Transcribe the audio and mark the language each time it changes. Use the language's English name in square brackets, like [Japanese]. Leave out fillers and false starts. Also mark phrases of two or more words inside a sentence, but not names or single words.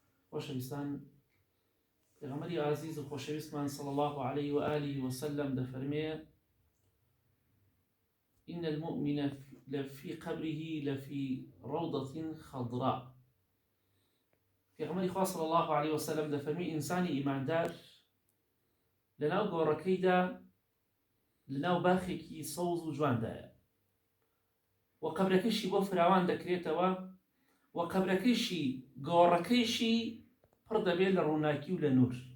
[Central Kurdish] خۆشەویستان، پێغەمبەری عزیز و خۆشەویستمان [Arabic] صلی الله عليه وآله وسلم [Central Kurdish] دەفەرمێ [Arabic] إن المؤمن لفي قبره لفي روضة خضراء. [Central Kurdish] پێغەمبەری خوا [Arabic] صلی الله عليه وسلم [Central Kurdish] دەفەرمێ ئینسانی ئیماندار لەناو گۆڕەکەیدا لەناو باخێکی سەوز و جواندایە و قەبرەکەیشی بۆ فراوان دەکرێتەوە و قەبرەکەیشی گۆڕەکەیشی پڕ دەبێت لە ڕووناکی و لە نور.